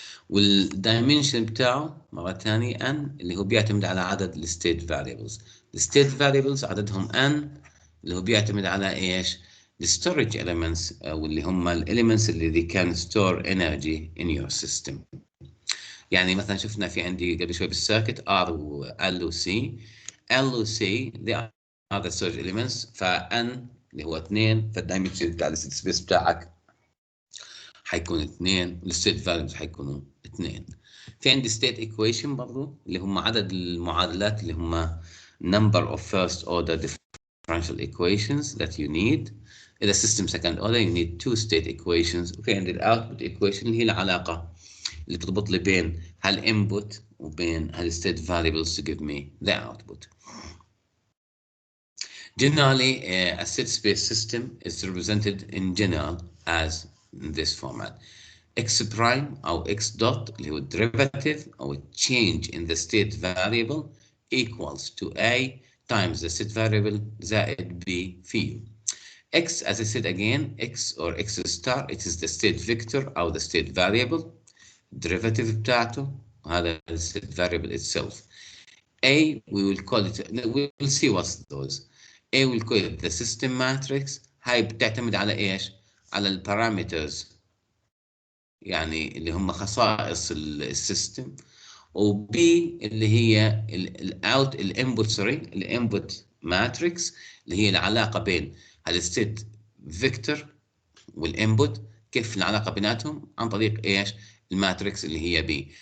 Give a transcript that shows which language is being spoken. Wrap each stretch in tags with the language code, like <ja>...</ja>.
<ar>والدايمنشن بتاعه مره ثانيه ان، اللي هو بيعتمد على عدد الستيت فاريبلز. الستيت فاريبلز عددهم ان، اللي هو بيعتمد على ايش؟ الستورج elements، او اللي هم الاليمنتس اللي</ar> <en>they can store energy in your system.</en> <ar>يعني مثلا شفنا في عندي قبل شوي بالسيركت R و L و C.</ar> <en>L و C they are the storage elements.</en> <ar>فN اللي هو 2، فالدايمنشن بتاع الستيت سبيس بتاعك حيكون 2، والستيت فاليوز حيكونوا 2. في عندي ستيت ايكويشن برضو اللي هم عدد المعادلات اللي هم</ar> <en>number of first order differential equations that you need. إذا system second order you need two state equations.</en> <ar>وفي عندي output equation اللي هي العلاقة اللي تربط لي بين هالinput وبين هالstate variables</ar> <en>to give me the output. Generally, a state space system is represented in general as this format. x prime أو x dot</en> <ar>اللي هو</ar> <en>derivative أو change in the state variable equals to a times the state variable زائد b في u. X, as I said again, X or X star, it is the state vector أو the state variable. derivative</en> <ar>بتاعته هذا</ar> <en>the state variable itself. A, we will call it, we will see what's those. A will call it the system matrix.</en> <ar>هاي بتعتمد على إيش؟ على البارامترز، يعني اللي هم خصائص السيستم. وبي اللي هي الاوت الانبوت الانبوت ماتريكس، اللي هي العلاقه بين الستيت فيكتور والانبوت، كيف العلاقه بيناتهم عن طريق ايش؟ الماتريكس اللي هي بي.</ar>